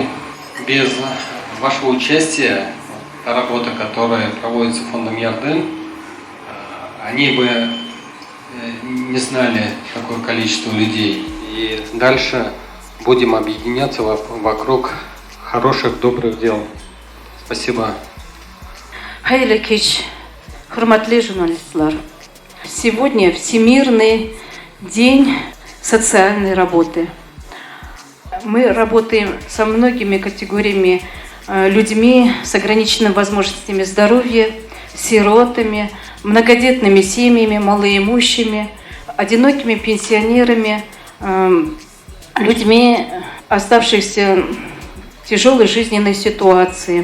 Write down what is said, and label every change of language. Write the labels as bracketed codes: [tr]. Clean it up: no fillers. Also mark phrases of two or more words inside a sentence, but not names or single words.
[ru] Без вашего участия, та работа, которая проводится фондом Ярден, они бы не знали такое количество людей. И дальше будем объединяться вокруг хороших, добрых дел. Спасибо. [tt] Хайли кич, хурматлы журналистлар. [ru] Сегодня Всемирный день социальной работы. Мы работаем со многими категориями людьми с ограниченными возможностями здоровья, сиротами, многодетными семьями, малоимущими, одинокими пенсионерами, людьми, оставшихся в тяжелой жизненной ситуации.